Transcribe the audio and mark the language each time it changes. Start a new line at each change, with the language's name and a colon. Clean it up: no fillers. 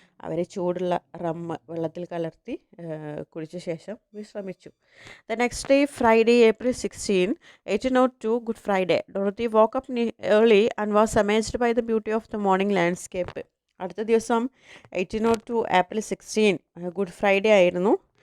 Malayalam: അവർ ചൂടുള്ള റമ്മ് വെള്ളത്തിൽ കലർത്തി കുടിച്ച ശേഷം വിശ്രമിച്ചു.
English: The next day, Friday, April 16, 1802, Good Friday, Dorothy woke up early and was amazed by the beauty of the morning landscape.
Malayalam: അടുത്ത ദിവസം 1802 April 16 good Friday ആയിരുന്നു.